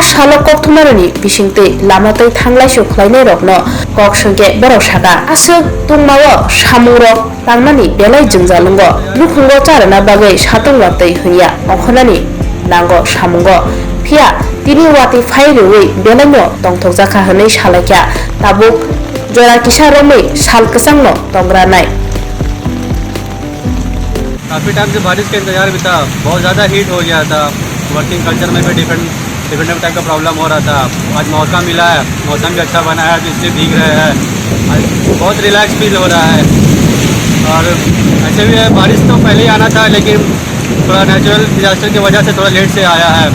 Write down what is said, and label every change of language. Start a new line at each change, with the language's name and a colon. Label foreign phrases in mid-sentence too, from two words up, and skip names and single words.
Kok Borok: salo kokthumani bisingtwi lamatui thanglaisu khlainai rokno kok sungke borok saka asok tungmao samungrok tangmani belai jungjalungo lukhungo charana bagui satung watui hunya ongkhonani nango samungo phia tini wati phai rwi belaino tongthokjaka hwnui salaikya tabuk jora kisaromui sal kwchangno tongranai।
Hindi: काफ़ी टाइम से बारिश का इंतजार भी था, बहुत ज़्यादा हीट हो गया था।
English: working culture
Hindi: में भी
English: different type
Hindi: का प्रॉब्लम हो रहा था। आज मौका मिला है, मौसम भी अच्छा बना है तो इसलिए भीग रहे हैं। आज बहुत
English: relax feel
Hindi: हो रहा है। और ऐसे भी है, बारिश तो पहले ही आना था लेकिन थोड़ा
English: natural disaster
Hindi: की वजह से थोड़ा लेट से आया है।